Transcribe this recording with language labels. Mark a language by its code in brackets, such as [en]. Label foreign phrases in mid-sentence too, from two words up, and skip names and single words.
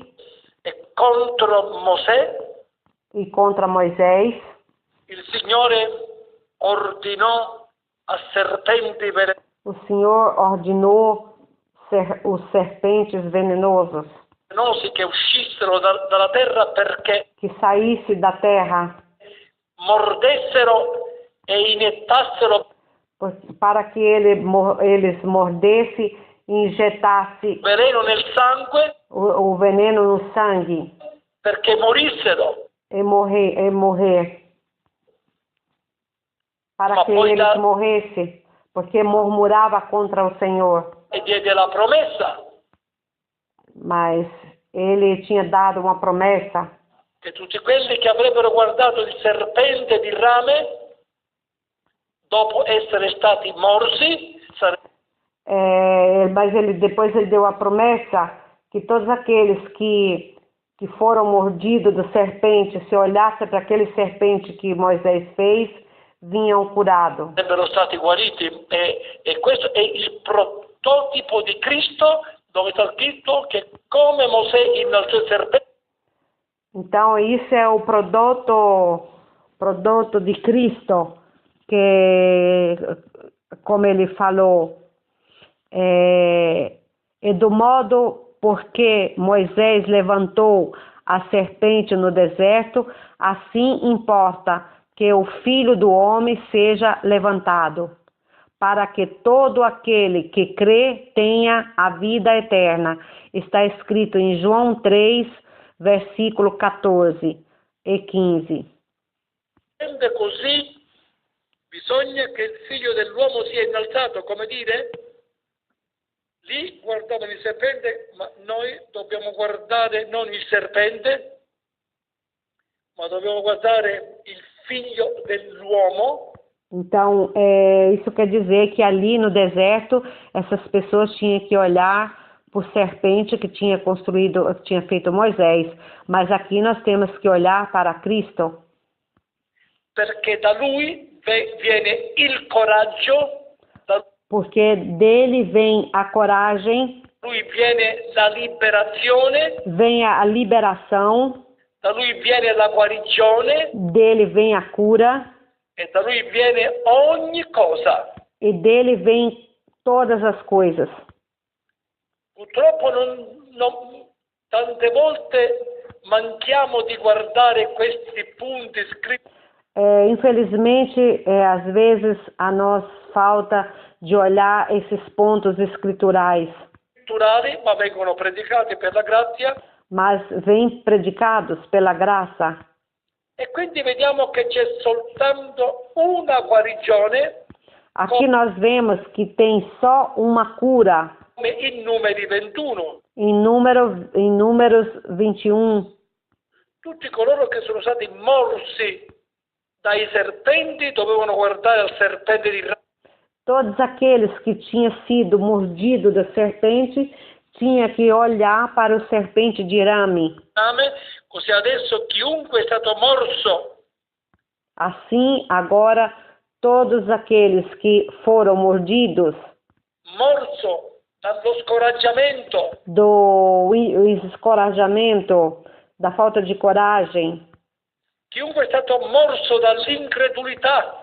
[it] e contro Mosè, [pt] e contra Moisés, [it] il Signore ordinò a serpenti [pt] o Senhor ordenou os serpentes venenosos [it] velenosi che uscissero dalla terra perché [pt] que saísse da terra [it] mordessero e iniettassero [pt] para que eles mordessem e injetassem [it] veleno nel sangue [pt] o veneno no sangue [it] perché morissero. [pt] e morrer. Para [it] Ma [pt] que [it] poi [pt] eles morressem, porque murmurava contra o Senhor. [it] E diede la promessa [pt] Mas ele tinha dado uma promessa [it] che tutti quelli che avrebbero guardato il serpente di rame, dopo essere stati morsi, [pt] mas depois ele deu a promessa que todos aqueles que foram mordidos do serpente, se olhassem para aquele serpente que Moisés fez, vinham curados. [it] sarebbero stati guariti. E questo è il prototipo di Cristo, dove sta scritto che come Mosè innalzò il serpente, [pt] Então, isso é o produto de Cristo, que, como ele falou, é do modo porque Moisés levantou a serpente no deserto, assim importa que o Filho do Homem seja levantado, para que todo aquele que crê tenha a vida eterna. Está escrito em João 3, versículo 14 e 15. [it] così bisogna che il figlio dell'uomo sia innalzato, come dire, lì guardavano il serpente, ma noi dobbiamo guardare non il serpente, ma dobbiamo guardare il figlio dell'uomo. [pt] Então, isso quer dizer que ali no deserto, essas pessoas tinham que olhar por serpente que tinha feito Moisés. Mas aqui nós temos que olhar para Cristo. [it] Perché da lui viene il coraggio, da [pt] Porque dele vem a coragem, [it] lui viene la liberazione, [pt] vem a liberação, [it] da lui viene la guarigione [pt] dele vem a cura [it] e da lui viene ogni cosa. [pt] e dele vem todas as coisas. [it] Purtroppo tante volte manchiamo di guardare questi punti scritti [pt] Infelizmente, às vezes a nós falta de olhar esses pontos escriturais, [it] ma vengono predicati per la grazia, [pt] mas vêm predicados pela graça. [it] e quindi vediamo che c'è soltanto una guarigione, [pt] Aqui nós vemos que tem só uma cura [it] come in Numeri 21. [pt] em Números 21. [it] Tutti coloro che sono stati morsi dai serpenti dovevano guardare al serpente di rame. [pt] Todos aqueles que tinham sido mordidos da serpente tinham que olhar para o serpente de rame. [it] Così adesso chiunque è stato morso [pt] Assim, agora, todos aqueles que foram mordidos [it] morso dallo scoraggiamento, [pt] do escorajamento, da falta de coragem, [it] chiunque è stato morso dall'incredulità,